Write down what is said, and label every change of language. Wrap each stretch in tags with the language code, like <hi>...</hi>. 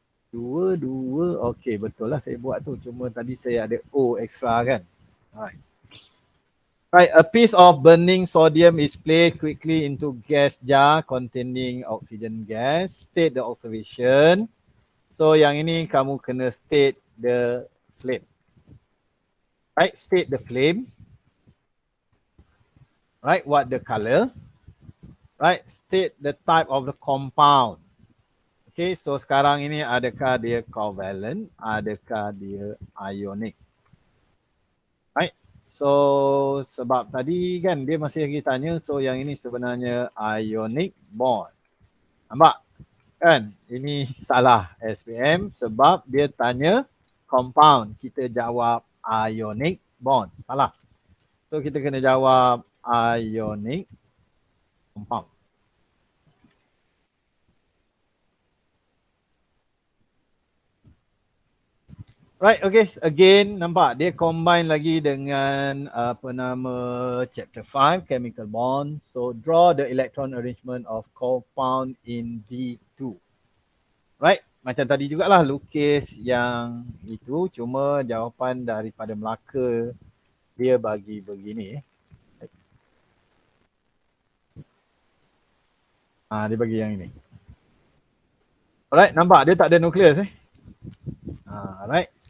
<ms>Dua. Okay, betul lah saya buat tu. Cuma tadi saya ada O extra kan? Right.</ms> <en>Right, a piece of burning sodium is placed quickly into gas jar containing oxygen gas. State the observation.</en> <ms>So yang ini kamu kena state the flame.</ms> <en>Right, state the flame. Right, what the color. Right, state the type of the compound.</en> <ms>Okay, so sekarang ini adakah dia covalent, adakah dia ionic. Right. So sebab tadi kan dia masih lagi tanya, so yang ini sebenarnya ionic bond. Nampak? Kan? Ini salah SPM sebab dia tanya compound. Kita jawab ionic bond. Salah. So kita kena jawab ionic compound. Right, okay. Again, nampak dia combine lagi dengan apa nama chapter 5, chemical bond.</ms> <en>So, draw the electron arrangement of compound in D2.</en> <ms>Right, macam tadi jugalah lukis yang itu, cuma jawapan daripada Melaka dia bagi begini. Dia bagi yang ini. Alright, nampak dia tak ada nukleus alright.</ms>